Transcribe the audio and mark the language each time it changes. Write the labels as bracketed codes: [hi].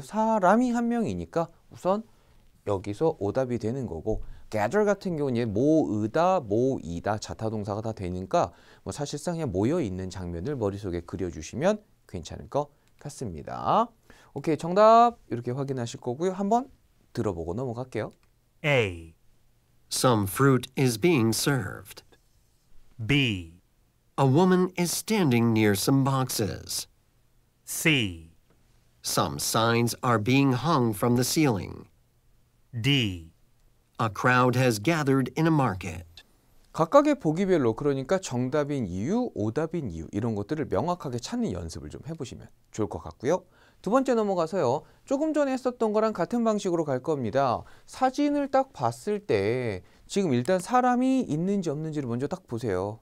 [ko] 사람이 한 명이니까 우선 여기서 오답이 되는 거고 gather 같은 경우는 모으다, 모이다 자타동사가 다 되니까 뭐 사실상 그냥 모여 있는 장면을 머릿속에 그려주시면 괜찮을 것 같습니다. 오케이, 정답 이렇게 확인하실 거고요. 한번 들어보고 넘어갈게요. [en] A, Some fruit is being served. B, A woman is standing near some boxes. C, Some signs are being hung from the ceiling. D. A crowd has gathered in a market. [ko] 각각의 보기별로 그러니까 정답인 이유, 오답인 이유 이런 것들을 명확하게 찾는 연습을 좀 해보시면 좋을 것 같고요. 두 번째 넘어가서요. 조금 전에 했었던 거랑 같은 방식으로 갈 겁니다. 사진을 딱 봤을 때 지금 일단 사람이 있는지 없는지를 먼저 딱 보세요.